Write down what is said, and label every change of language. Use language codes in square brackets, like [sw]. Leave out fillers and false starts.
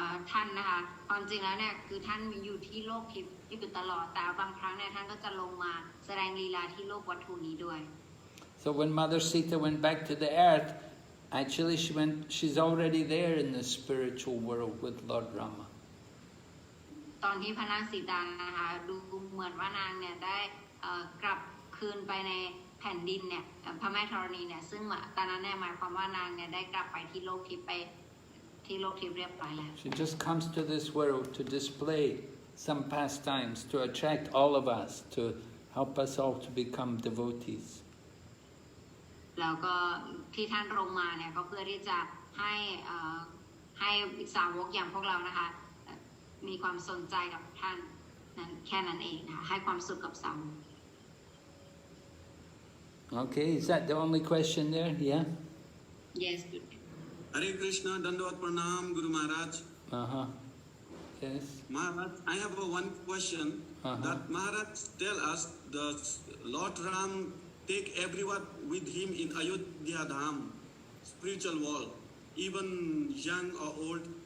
[th] ท่านนะคะความจริงแล้วเนี่ยคือท่านอยู่ที่โลกทิพย์อยู่ตลอดแต่บางครั้งเนี่ยท่านก็จะลงมาแสดงลีลาที่โลกวัตถุนี้ด้วย [en] So when Mother Sita went back to the earth, actually she's already there in the spiritual world with Lord Rama. [th] ตอนที่พระนางสีตานะคะดูเหมือนว่านางเนี่ยได้กลับคืนไปในแผ่นดินเนี่ยพระแม่ธรณีเนี่ยซึ่งตอนนั้นเนี่ยหมายความว่านางเนี่ยได้กลับไปที่โลกทิพย์ที่โลกทิพย์เรียบร้อยแล้ว [en] She just comes to this world to display some pastimes, to attract all of us, to help us all to become devotees. [th] แล้วก็ที่ท่านลงมาเนี่ยก็เพื่อที่จะให้สาวกอย่างพวกเรานะคะมีความสนใจกับท่านนั้นแค่นั้นเองค่ะให้ความสุขกับสาวก [en] Okay, is that the only question there? Yeah? Yes. Hare Krishna, Dandavat Pranam, Guru Maharaj. Uh-huh. Yes. Maharaj, I have one question. That Maharaj tell us the Lord Ram take everyone with him in Ayodhya Dham, spiritual world, even young or old.